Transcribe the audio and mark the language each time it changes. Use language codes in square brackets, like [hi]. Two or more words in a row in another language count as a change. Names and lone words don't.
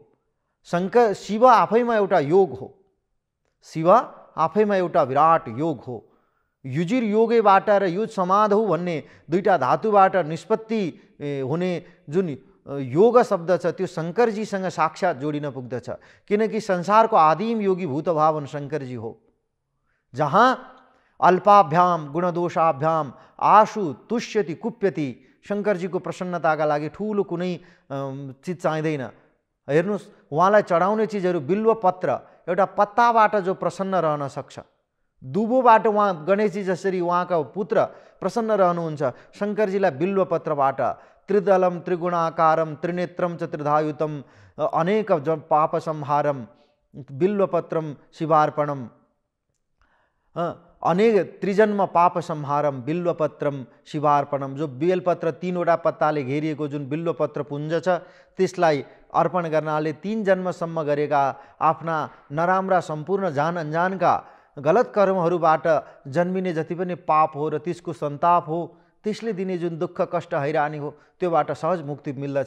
[ne] शङ्कर शिव आफैमा एउटा योग हो, शिव आफैमा एउटा विराट योग हो। युजिर योगेबाट र [sa] युज समाधौ [ne] भन्ने दुईटा धातुबाट निष्पत्ति हुने जुन योग शब्द छ त्यो शङ्करजीसँग साक्षात् जोडिन पुग्दछ, किनकि संसारको आदिम योगी भूतभावन शङ्करजी हो। जहाँ [sa] अल्पाभ्याम गुणदोषाभ्याम आशु तुष्यति कुप्यति, [ne] शङ्करजीको प्रसन्नताका लागि ठुलो कुनै चिज चाहिँदैन। हेर्नुहोस्, उहाँलाई चढाउने चिजहरू बिल्वपत्र, एउटा पत्ताबाट जो प्रसन्न रहन सक्छ, दुबोबाट उहाँ गणेशजी जसरी उहाँका पुत्र प्रसन्न रहनुहुन्छ, शङ्करजीलाई बिल्वपत्रबाट [sa] त्रिदलम त्रिगुणाकारम त्रिनेत्रम च त्रिधायुतम अनेक पाप संहारम बिल्वपत्रम शिवार्पणम, अनेक त्रिजन्म पाप संहारम बिल्वपत्रम शिवार्पणम। [ne] जो बेलपत्र 3 वटा पत्ताले घेरिएको जुन बिल्वपत्र पुञ्ज छ त्यसलाई अर्पण गर्नाले 3 जन्मसम्म गरेका आफ्ना नराम्रा सम्पूर्ण जान अनजानका गलत कर्महरूबाट जन्मिने जति पनि पाप हो र त्यसको सन्ताप हो, त्यसले दिने जुन दुःख कष्ट हैरानी हो त्योबाट सहज मुक्ति मिल्दछ।